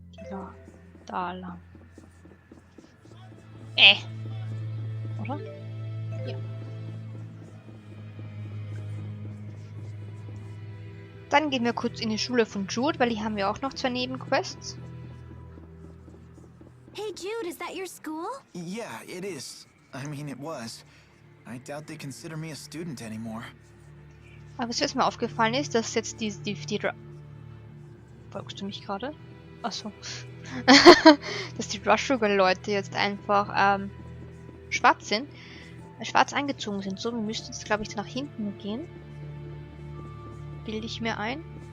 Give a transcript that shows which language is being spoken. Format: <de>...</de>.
<de>Ja, da lang. Oder? Ja. Dann gehen wir kurz in die Schule von Jyde, weil hier haben wir auch noch zwei Nebenquests.</de> <en>Hey Jyde, is that your school? Yeah, it is. I mean, it was. I doubt they consider me a student anymore.</en> <de>Aber was mir aufgefallen ist, dass jetzt die folgst du mich gerade? Achso. Dass die Rush Sugar Leute jetzt einfach schwarz sind. Schwarz angezogen sind. So, wir müssten jetzt, glaube ich, nach hinten gehen. Bilde ich mir ein.</de>